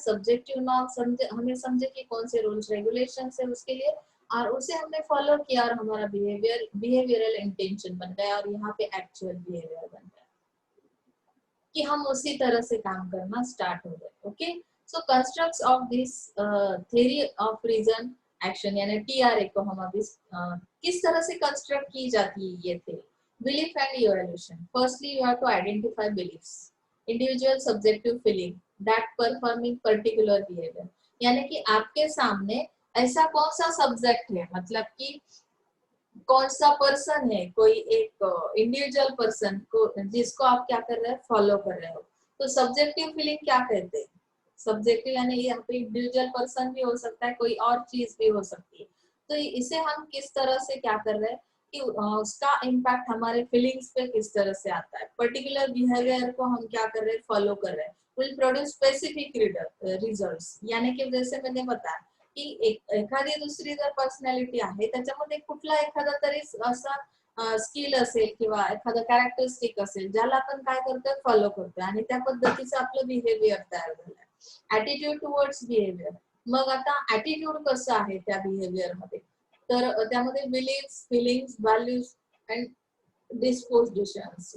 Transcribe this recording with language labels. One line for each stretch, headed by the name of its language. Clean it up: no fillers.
Hindi: Subjective norm समझे, हमें समझे कि कौन से रूल्स रेगुलेशन है उसके लिए, और उसे हमने फॉलो किया और हमारा बिहेवियरल इंटेंशन बन गया और यहाँ पे एक्चुअल बिहेवियर बन गया कि हम उसी तरह से काम करना स्टार्ट हो गए. Okay.
English: so constructs of this theory of reason action
Hindi: यानी टीआरए को हम अभी किस तरह से कंस्ट्रक्ट की जाती है ये theory.
English: Belief and evaluation. Firstly, you have to identify beliefs. Individual subjective feeling that performing particular behavior.
Hindi: यानी कि आपके सामने ऐसा कौन सा सब्जेक्ट है, मतलब कि कौन सा पर्सन है, कोई एक इंडिविजुअल पर्सन को जिसको आप क्या कर रहे हैं, फॉलो कर रहे हो. तो सब्जेक्टिव फीलिंग क्या कहते हैं, सब्जेक्टिव यानी यहाँ पे इंडिविजुअल पर्सन भी हो सकता है, कोई और चीज भी हो सकती है. तो इसे हम किस तरह से क्या कर रहे हैं कि उसका इम्पैक्ट हमारे फीलिंग्स पे किस तरह से आता है. पर्टिकुलर बिहेवियर को हम क्या कर रहे हैं, फॉलो कर रहे हैं.
English: Will produce specific results.
Marathi: यानी कि जैसे मैंने बताया की एखादी दुसरी जर पर्सनॅलिटी आहे त्याच्यामध्ये कुठला एखादा तरी असा स्किल असेल किंवा एखादा कॅरेक्टरिस्टिक असेल ज्याला आपण काय करतोय, फॉलो करतोय आणि त्या पद्धतीचं आपलं बिहेवियर तयार झालंय.
English: Attitude towards behaviour.
Marathi: मग आता ऍटिट्यूड कसं आहे त्या बिहेवियर मध्ये, तर त्यामध्ये बिलीफ्स, फिलिंग्स, व्हॅल्यूज अँड डिस्पोजिशन्स.